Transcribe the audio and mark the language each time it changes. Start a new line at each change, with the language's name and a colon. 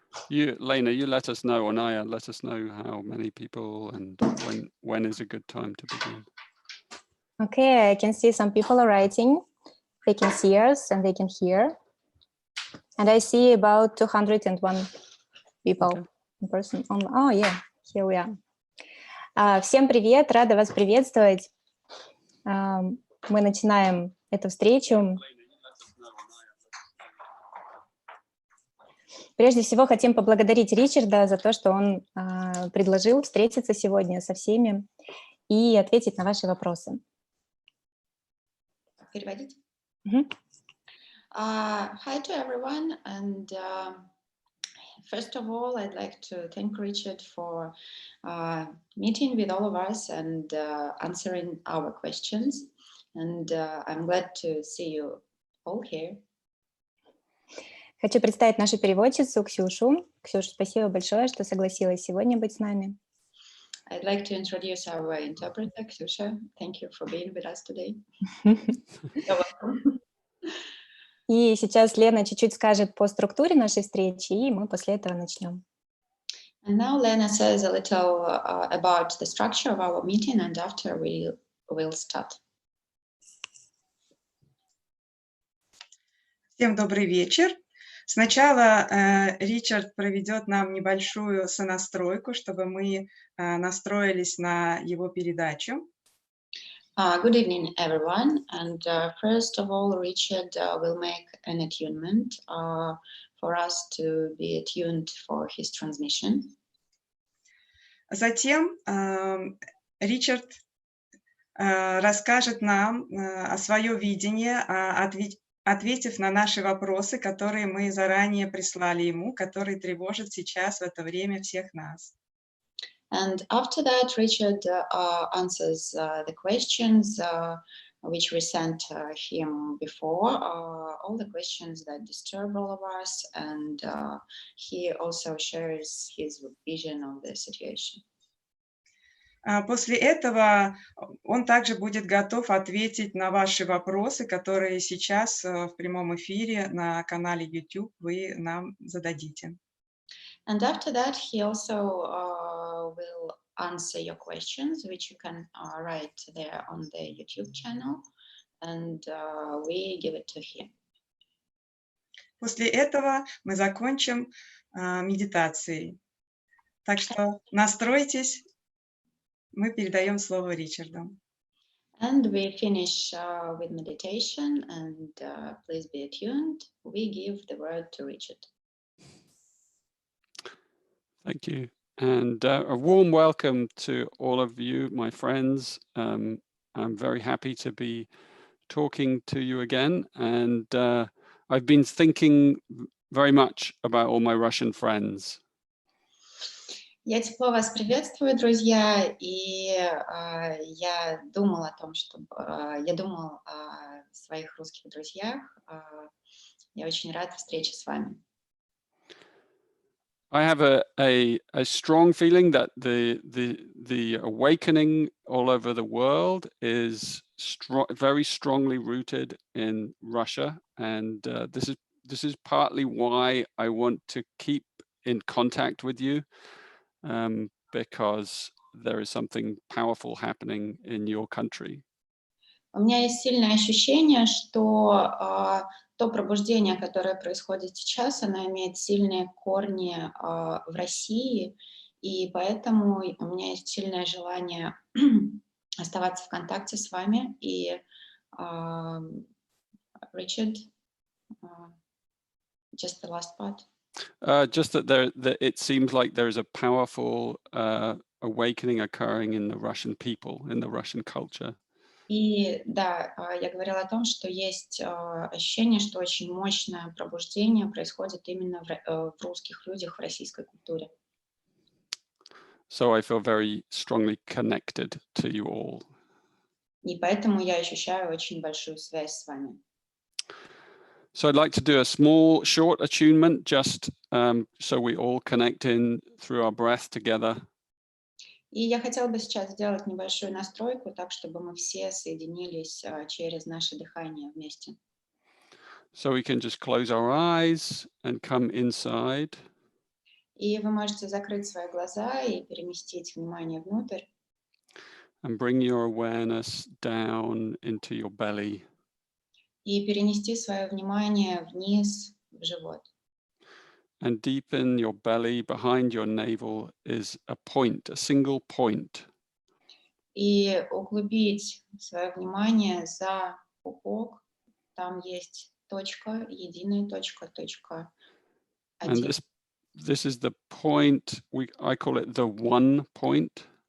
English: Lena, you let us know, or Naya, let us know how many people and when is a good time to begin. Okay, I can see some people are writing. They can see us and they can hear. And I see about 201 people in person. Oh, yeah, here we are.
Russian: Всем привет, рада вас приветствовать. Мы начинаем эту встречу. Прежде всего, хотим поблагодарить Ричарда за то, что он предложил встретиться сегодня со всеми и ответить на ваши вопросы. Переводить? Mm-hmm.
English: Hi to everyone, and first of all, I'd like to thank Richard for meeting with all of us and answering our questions. And I'm glad to see you all here.
Russian: Хочу представить нашу переводчицу Ксюшу. Ксюша, спасибо большое, что согласилась сегодня быть с нами.
English: I'd like to introduce our interpreter, Ksyusha. Thank you for being with us today. You're welcome.
Russian: И сейчас Лена чуть-чуть скажет по структуре нашей встречи, и мы после этого начнем.
English: And now Lena says a little about the structure of our meeting, and after we will start.
Russian: Всем добрый вечер. Сначала Ричард проведет нам небольшую сонастройку, чтобы мы настроились на его передачу.
English: Good evening, everyone. And first of all, Richard will make an attunement for us to be attuned for his transmission.
Russian: Затем Ричард расскажет нам о своем видении, ответив на наши вопросы, которые мы заранее прислали ему, которые тревожат сейчас в это время всех нас.
English: And after that, Richard answers the questions which we sent him before, all the questions that disturb all of us, and he also shares his vision of the situation.
Russian: После этого он также будет готов ответить на ваши вопросы, которые сейчас в прямом эфире на канале YouTube вы нам зададите.
English: And after that, he also will answer your questions, which you can write there on the YouTube channel, and we give it to him.
Russian: После этого мы закончим медитацией. Так что настройтесь, мы передаем слово Ричарду.
English: And we finish with meditation, and please be attuned. We give the word to Richard. Thank you. And a warm welcome to all of you, my friends. I'm very happy to be talking to you again. And I've been thinking very much about all my Russian friends.
Russian: Я тепло вас приветствую, друзья, и я думал о том, я думал о своих русских друзьях. Я очень рад встрече с вами.
English: I have a strong feeling that the awakening all over the world is very strongly rooted in Russia, and this is partly why I want to keep in contact with you, because there is something powerful happening in your country.
Russian: У меня есть сильное ощущение, что то пробуждение, которое происходит сейчас, оно имеет сильные корни в России, и поэтому у меня есть сильное желание оставаться в контакте с вами.
English: И Richard, just the last part. Just that it seems like there is a powerful awakening occurring in the Russian people, in the Russian culture.
Russian: И да, я говорила о том, что есть ощущение, что очень мощное пробуждение происходит именно в русских людях, в российской культуре.
English: So I feel very strongly connected to you all.
Russian: И поэтому я ощущаю очень большую связь с вами.
English: So I'd like to do a small, short attunement, just so we all connect in through our breath together.
Russian: И я хотела бы сейчас сделать небольшую настройку, так чтобы мы все соединились через наше дыхание вместе.
English: So we can just close our eyes and come inside.
Russian: И вы можете закрыть свои глаза и переместить внимание внутрь.
English: And bring your awareness down into your belly.
Russian: И перенести свое внимание вниз в живот.
English: And deep in your belly, behind your navel, is a point, a single point.
Russian: И углубить свое внимание за пупок. Там есть точка, единая точка, точка
English: And 1. this is the point, I call it the one point.